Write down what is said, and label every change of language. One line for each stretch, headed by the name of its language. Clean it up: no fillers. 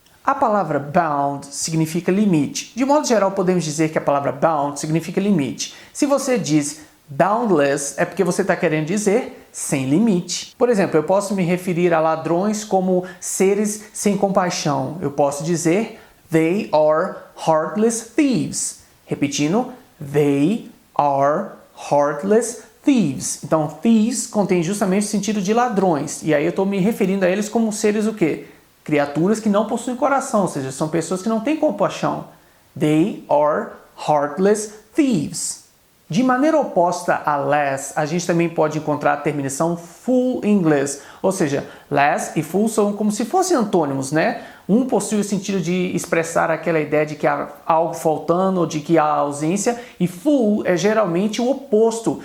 Portuguese: A palavra bound significa limite. De modo geral, podemos dizer que a palavra bound significa limite. Se você diz boundless, é porque você está querendo dizer sem limite. Por exemplo, eu posso me referir a ladrões como seres sem compaixão. Eu posso dizer
English: they are heartless thieves.
Portuguese: Repetindo,
English: they are heartless thieves.
Portuguese: Então, thieves contém justamente o sentido de ladrões. E aí eu estou me referindo a eles como seres o quê? Criaturas que não possuem coração, ou seja, são pessoas que não têm compaixão.
English: They are heartless thieves.
Portuguese: De maneira oposta a less, a gente também pode encontrar a terminação full em inglês. Ou seja, less e full são como se fossem antônimos, né? Um possui o sentido de expressar aquela ideia de que há algo faltando ou de que há ausência, e full é geralmente o oposto.